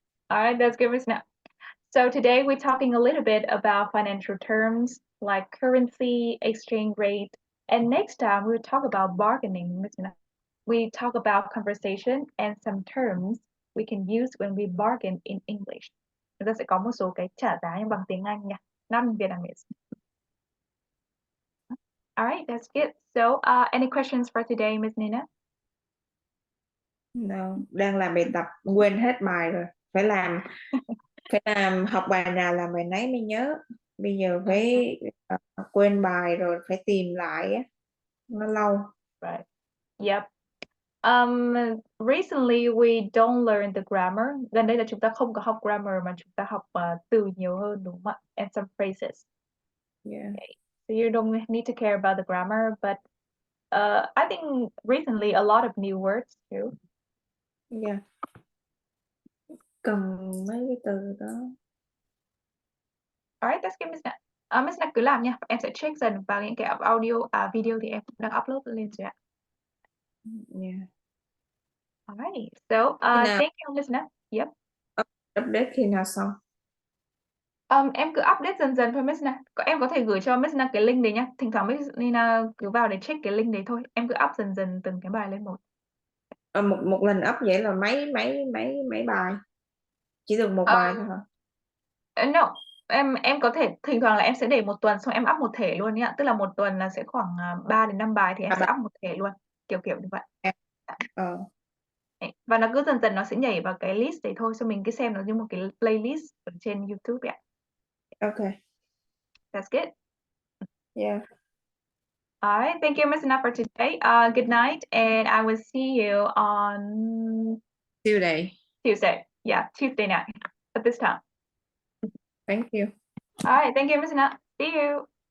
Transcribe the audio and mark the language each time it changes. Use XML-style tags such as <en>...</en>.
<en>All right. That's good, Miss Now. So today we're talking a little bit about financial terms like currency, exchange rate, and next time we'll talk about bargaining. We talk about conversation and some terms we can use when we bargain in English.</en> <vi>Chúng ta sẽ có một số cái trả giá bằng tiếng Anh nha,</vi> <en>not in Vietnamese. All right, that's good. So, any questions for today, Miss Nina?</en> <vi>No, đang làm bài tập quên hết bài rồi. Phải làm học bài nào làm bài nấy mới nhớ. Bây giờ phải quên bài rồi phải tìm lại á. Nó lâu.</vi> <en>Right. Yep. Recently we don't learn the grammar.</en> <vi>Gần đây là chúng ta không có học grammar mà chúng ta học từ nhiều hơn, đúng không ạ?</vi> <en>And some phrases. Yeah. Okay. So you don't need to care about the grammar, but I think recently a lot of new words too.</en> <vi>Yeah. Cần mấy cái từ đó.</vi> <en>Alright, that's good, Miss Nat.</en> <vi>Miss Nat cứ làm nha. Em sẽ check dần vào những cái audio, video thì em cũng đang upload lên rồi ạ.</vi> <en>Yeah. Alright, so thank you, Miss Nat. Yep.</en> <vi>Update khi nào xong? Em cứ update dần dần thôi, Miss Nat. Em có thể gửi cho Miss Nat cái link đấy nhá. Thỉnh thoảng Miss Nina cứ vào để check cái link đấy thôi. Em cứ up dần dần từng cái bài lên một. Một lần up vậy là mấy bài? Chỉ được một bài thôi hả? No, em có thể thỉnh thoảng là em sẽ để một tuần xong em up một thể luôn nhá. Tức là một tuần là sẽ khoảng 3 đến 5 bài thì em sẽ up một thể luôn. Kiểu như vậy. Và nó cứ dần dần nó sẽ nhảy vào cái list đấy thôi, so mình cứ xem nó như một cái playlist ở trên YouTube ạ.</vi> <en>Okay. That's good. Yeah. All right, thank you, Miss Anna, for today. Good night, and I will see you on Tuesday. Yeah, Tuesday night at this time. Thank you. All right, thank you, Miss Anna. See you.</en>